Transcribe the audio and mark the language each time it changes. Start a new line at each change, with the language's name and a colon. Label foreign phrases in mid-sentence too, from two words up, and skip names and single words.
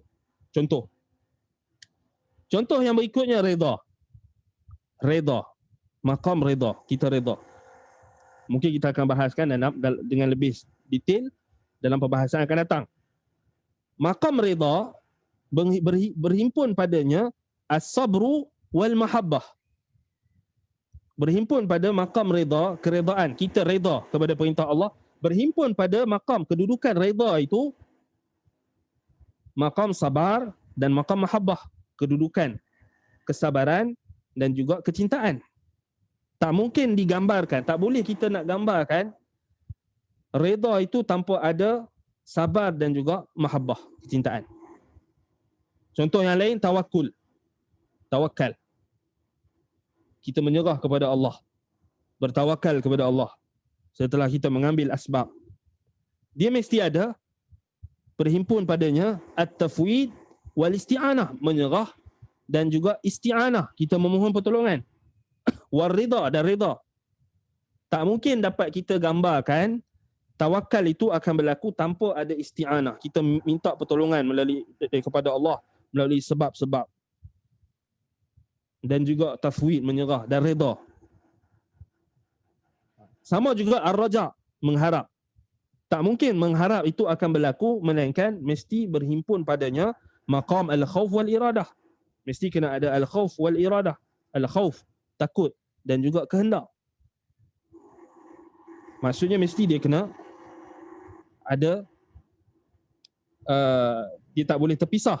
Malay: Contoh yang berikutnya redha, maqam redha, kita redha. Mungkin kita akan bahaskan dengan lebih detail dalam perbahasan akan datang. Maqam redha berhimpun padanya
Arabic: as-sabru wal mahabbah.
Malay: Berhimpun pada maqam redha, keredaan, kita redha kepada perintah Allah, berhimpun pada maqam kedudukan redha itu maqam sabar dan maqam mahabbah, kedudukan kesabaran dan juga kecintaan. Tak mungkin digambarkan, tak boleh kita nak gambarkan redha itu tanpa ada sabar dan juga mahabbah, kecintaan. Contoh yang lain, tawakkul. Tawakal. Kita menyerah kepada Allah, bertawakal kepada Allah setelah kita mengambil asbab. Dia mesti ada berhimpun padanya
Arabic: at-tafwid wal isti'anah,
Malay: menyerah dan juga isti'anah, kita memohon pertolongan.
Arabic: War ridha,
Malay: dan ridha. Tak mungkin dapat kita gambarkan tawakal itu akan berlaku tanpa ada isti'anah. Kita minta pertolongan kepada Allah melalui sebab-sebab. Dan juga tafwid, menyerah, dan ridha. Sama juga ar-raja, mengharap. Tak mungkin mengharap itu akan berlaku melainkan mesti berhimpun padanya maqam
Arabic: al-khauf wal iradah.
Malay: Mesti kena ada
Arabic: al-khauf wal iradah.
Malay: Al-khauf, takut, dan juga kehendak. Maksudnya mesti dia kena ada dia tak boleh terpisah.